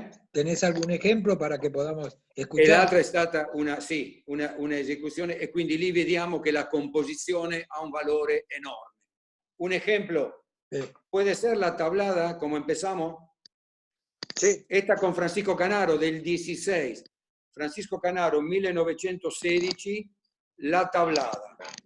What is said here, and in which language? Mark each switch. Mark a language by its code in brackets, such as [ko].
[es] ¿Tenés algún ejemplo para que podamos escuchar? [it] E l'altra è stata un'esecuzione, e quindi lì vediamo che la composizione ha un valore enorme. [es] Un ejemplo, puede ser la tablada, como empezamos. Sí. Esta con Francisco Canaro del 16. Francisco Canaro, 1916, la tablada.